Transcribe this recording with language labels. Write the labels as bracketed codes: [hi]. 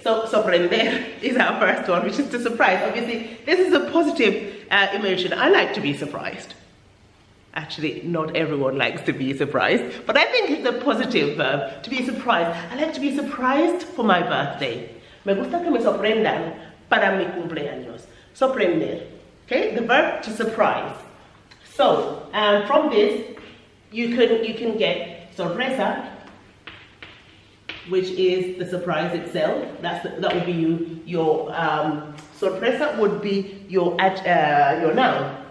[en] So, sorprender is our first one, which is to surprise. Obviously, this is a positive emotion. I like to be surprised. Actually, not everyone likes to be surprised, but I think it's a positive verb, to be surprised. I like to be surprised for my birthday. [es] Me gusta que me sorprendan para mi cumpleaños. Sorprender. [en] Okay, the verb to surprise. So, from this, you can get sorpresa, which is the surprise itself. That would be your sorpresa would be your noun.